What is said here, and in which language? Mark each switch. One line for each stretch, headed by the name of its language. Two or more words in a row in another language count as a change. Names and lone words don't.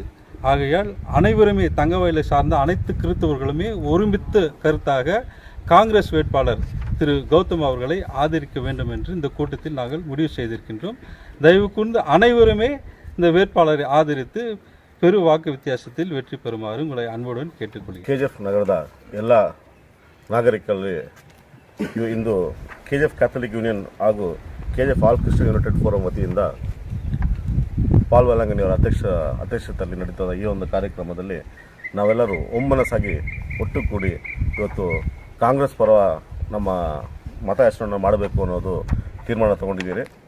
Tamil: ஆகையால் அனைவருமே தங்க வயலை சார்ந்த அனைத்து கிறிஸ்தவர்களுமே ஒருமித்த கருத்தாக காங்கிரஸ் வேட்பாளர் திரு கௌதம் அவர்களை ஆதரிக்க வேண்டும் என்று இந்த கூட்டத்தில் நாங்கள் முடிவு செய்திருக்கின்றோம். தயவு கூர்ந்து அனைவருமே இந்த வேட்பாளரை ಆಧರಿಸಿ பெரு வாக்கு வித்தியாசத்தில் வெற்றி பெறுமாறு உங்களை அன்புடன் கேட்டுக்கொள்கிறேன்.
Kannada: KGF ನಗರದ ಎಲ್ಲ ನಾಗರಿಕರಲ್ಲಿ ಇಂದು KGF ಕ್ಯಾಥಲಿಕ್ ಯೂನಿಯನ್ ಹಾಗೂ KGF ಆಲ್ ಕ್ರಿಶ್ಚಿಯನ್ ಯುನೈಟೆಡ್ ಫೋರಂ ವತಿಯಿಂದ ಪಾಲ್ ವೇಲಂಗಣಿಯವರ ಅಧ್ಯಕ್ಷತೆಯಲ್ಲಿ ನಡೀತದ ಈ ಒಂದು ಕಾರ್ಯಕ್ರಮದಲ್ಲಿ ನಾವೆಲ್ಲರೂ ಒಮ್ಮನಸಾಗಿ ಒಟ್ಟುಗೂಡಿ ಇವತ್ತು ಕಾಂಗ್ರೆಸ್ ಪರ ನಮ್ಮ ಮತಯಾಚನೆ ಮಾಡಬೇಕು ಅನ್ನೋದು ತೀರ್ಮಾನ ತಗೊಂಡಿದ್ದೀರಿ.